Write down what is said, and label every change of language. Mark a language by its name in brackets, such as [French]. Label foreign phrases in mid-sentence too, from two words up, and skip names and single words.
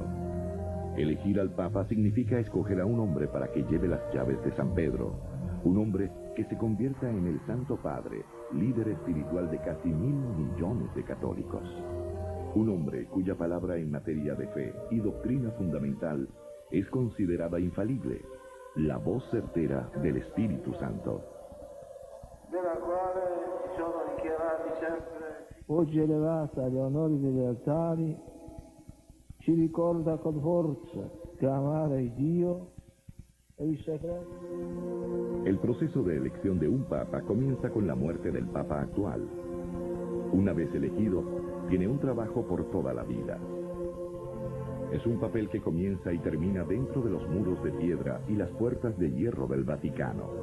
[Spanish] Elegir al Papa significa escoger a un hombre para que lleve las llaves de San Pedro, un hombre que se convierta en el Santo Padre, líder espiritual de casi 1.000 millones de católicos. Un hombre cuya palabra en materia de fe y doctrina fundamental es considerada infalible, la voz certera del Espíritu Santo. [Italian] Della quale sono dichiarati sempre. Oggi elevata agli onori degli altari, ci ricorda con forza che amare Dio e il segreto. [Spanish] El proceso de elección de un papa comienza con la muerte del papa actual. Una vez elegido, tiene un trabajo por toda la vida. Es un papel que comienza y termina dentro de los muros de piedra y las puertas de hierro del Vaticano.